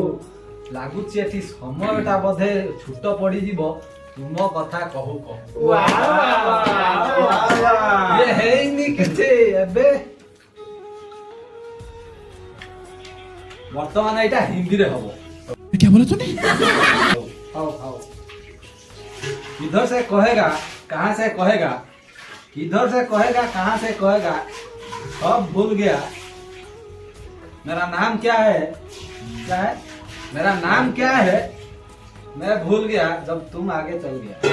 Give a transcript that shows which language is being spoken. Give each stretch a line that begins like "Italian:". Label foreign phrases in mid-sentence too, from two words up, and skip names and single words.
Odia: ଲାଗୁଛି ଏଠି ସମୟଟା ବୋଧେ ଛୁଟ ପଡିଯିବ ତୁମ କଥା କହୁ କହୁ। ଇଏ ହେଇନି କିଛି ଏବେ ବର୍ତ୍ତମାନ ଏଇଟା ହିନ୍ଦୀରେ ହବ।
Hindi: क्या बोला तूने? हौ किधर से कहेगा कहाँ से कहेगा किधर से कहेगा कहाँ से कहेगा सब भूल गया। मेरा नाम क्या है मेरा नाम क्या है मैं भूल गया जब तुम आगे चल गया।